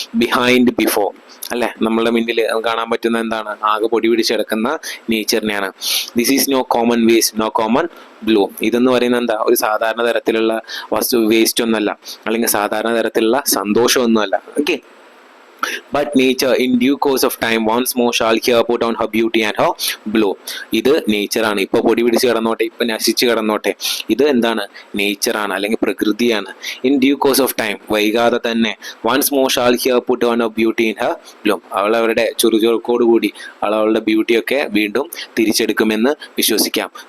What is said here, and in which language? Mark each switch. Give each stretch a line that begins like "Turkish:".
Malayalam: Behind before അല്ലെ, നമ്മളുടെ മുന്നിൽ കാണാൻ പറ്റുന്ന എന്താണ്, ആകെ പൊടി പിടിച്ച് കിടക്കുന്ന നേച്ചറിനെയാണ്.
English: This is no common waste, no common blue.
Malayalam: ഇതെന്ന് പറയുന്നത് എന്താ, ഒരു സാധാരണ തരത്തിലുള്ള വേസ്റ്റ് ഒന്നുമല്ല, അല്ലെങ്കിൽ സാധാരണ തരത്തിലുള്ള സന്തോഷമൊന്നുമല്ല. Okay.
English: But nature in due course of time once more shall here put on her beauty and her blow.
Malayalam: ഇത് നേച്ചറാണ്. ഇപ്പൊ പൊടി പിടിച്ച് കിടന്നോട്ടെ, ഇപ്പൊ നശിച്ച് കിടന്നോട്ടെ, ഇത് എന്താണ്, നേച്ചറാണ് അല്ലെങ്കിൽ പ്രകൃതിയാണ്.
English: in due course of time,
Malayalam: വൈകാതെ തന്നെ,
English: Once more shall here put on her beauty in her blue.
Malayalam: അവളുടെ ചുറുചുറുക്കോട് കൂടി അവളുടെ ബ്യൂട്ടിയൊക്കെ വീണ്ടും തിരിച്ചെടുക്കുമെന്ന് വിശ്വസിക്കാം.